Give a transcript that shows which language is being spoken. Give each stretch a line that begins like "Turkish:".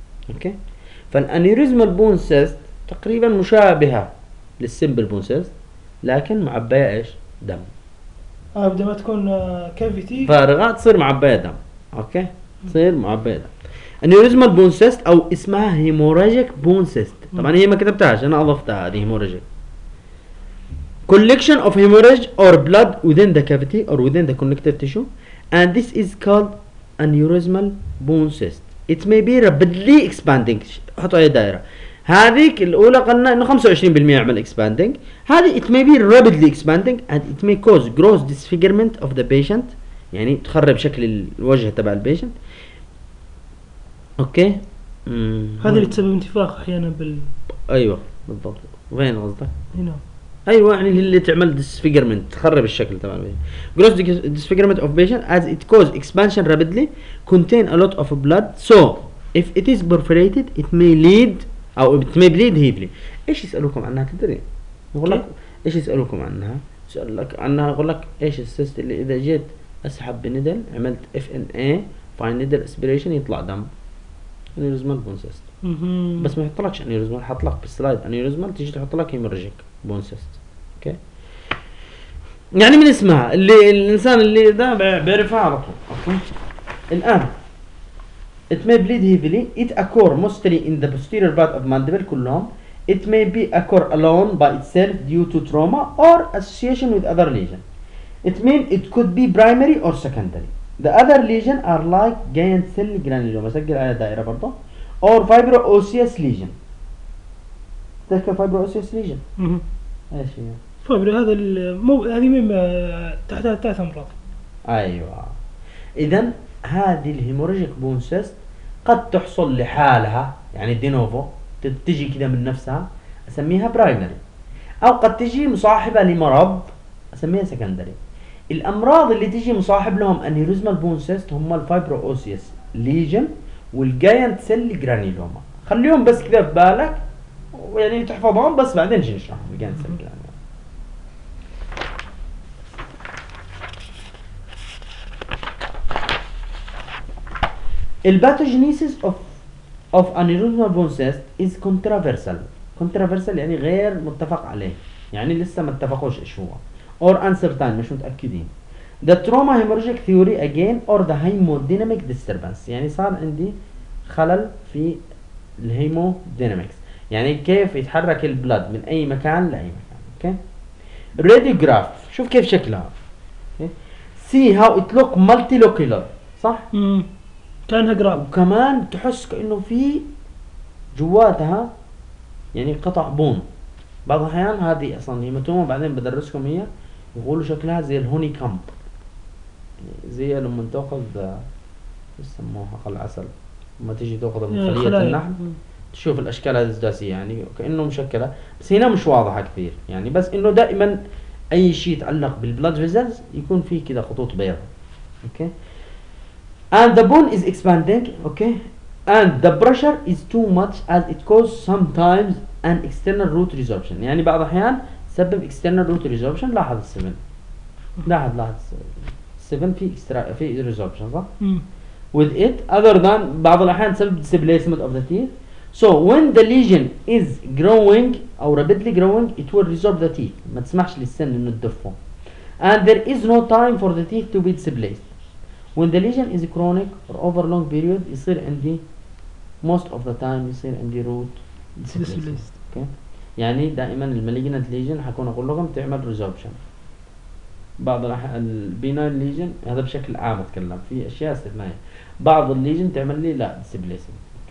Arabic: اوكي، فالانيوريزمال بون سيست تقريبا مشابهة للسمبل بون سيست لكن معبية ايش؟ دم. بدي ما تكون كافيتي فارغة تصير معبية دم. اوكي، تصير معبية دم. انيوريزمال بون سيست او اسمها هيموراجيك بون سيست، طبعا هي ما كتبتهاش انا، اضفتها هذه هيموراجيك.
English: Collection of hemorrhage or blood within the cavity or within the connective tissue, and this is called aneurysmal bone cyst. It may be rapidly expanding.
Arabic: حطوا أي دائرة. هذيك الأولى قلنا إنه 25% يعمل expanding.
English: هذه it may be rapidly expanding and it may cause gross disfigurement of the patient.
Arabic: يعني تخرب شكل الوجه تبع البيشنت. أوكي. هذا اللي تسبب انتفاخ أحيانا بال. أيوة بالضبط. وين قصدك؟ هنا. ايوه يعني اللي تعمل disfigurement تخرب الشكل تمام.
English: gross disfigurement of patient as it cause expansion rapidly contain a lot of blood so if it is perforated it may lead او it may bleed heavily.
Arabic: ايش يسألوكم عنها تدري؟ اقول لك ايش يسألوكم عنها؟ يسألك عنها اقول لك ايش السيست اللي اذا جيت اسحب بندل عملت FNA
English: fine needle aspiration
Arabic: يطلع دم.
English: aneurysmal bone cyst.
Arabic: بس ما يحطلكش aneurysmal، حطلك بالسلايد aneurysmal تيجي تحطلك hemorrhagic بون سيست. اوكي، يعني من اسمها اللي الانسان اللي ده بيرفعها على طول.
English: okay, الان it may bleed heavily it occur mostly in the posterior part of mandible
Arabic: كلهم
English: it may be occur alone by itself due to trauma or association with other lesion it mean it could be primary or secondary the other lesion are like giant cell granuloma
Arabic: سجل على دائره برضه
English: or fibrosis lesion
Arabic: تذكر فايبروسيس ليجن؟ ايش هي؟ فايبرو هذا المو هذه مما تحتها ثلاث امراض. ايوه، اذا هذه الهيموراجيك بون سيست قد تحصل لحالها يعني دينوفو تجي كذا من نفسها اسميها برايمري، او قد تجي مصاحبه لمرض اسميها سكندري. الامراض اللي تجي مصاحب لهم انيروزمال بون سيست هم الفايبروسيس ليجن والجاينت سيل جرانيلوما، خليهم بس كذا في بالك يعني تحفظهم بس بعدين نجي نشرحهم.
English: الباتوجينيسيس of aneurysmal bone cyst is controversial.
Arabic: controversial يعني غير متفق عليه، يعني لسه ما اتفقوش ايش هو.
English: or uncertain
Arabic: مش متأكدين.
English: the trauma hemorrhagic theory again or the hemodynamic disturbance
Arabic: يعني صار عندي خلل في الهيمودينامكس، يعني كيف يتحرك البلد من اي مكان لاي مكان. اوكي، راديوغراف شوف كيف شكلها. اوكي، سي هاو ات لوك مالتي لوكيلر صح. كانها جراب وكمان تحس كانه في جواتها يعني قطع بون. بعض الاحيان هذه اصلا هيماتوما بعدين بدرسكم هي يقولوا شكلها زي الهوني كامب، زي لما تاخذ يسموها خل عسل لما تيجي تاخذ من خليه النحل شوف الاشكال هذه السداسيه يعني كانه مشكله، بس هنا مش واضحه كثير يعني، بس انه دائما اي شيء يتعلق بالبلاد فيزلز يكون فيه كذا خطوط بيضاء.
English: Okay, and the bone is expanding. okay and the pressure is too much as it causes sometimes an external root resorption
Arabic: يعني بعض الاحيان سبب
English: external root resorption.
Arabic: لاحظ السفن، لاحظ السفن في اكسترا في resorption صح.
English: with it other than
Arabic: بعض الاحيان سبب
English: displacement of the teeth. So when the lesion is growing or rapidly growing it will resorb the teeth.
Arabic: ما تسمحش للسن انه تدفه.
English: And there is no time for the teeth to be displaced. When the lesion is chronic or over long period
Arabic: يصير عندي
English: most of the time يصير عندي root displaced. Okay.
Arabic: يعني دائما المالجنت ليجن حكون اقول لكم تعمل resorption. بعض البينال ليجن هذا بشكل عام اتكلم في اشياء استثنائية. بعض الليجن تعمل لي لا displaced.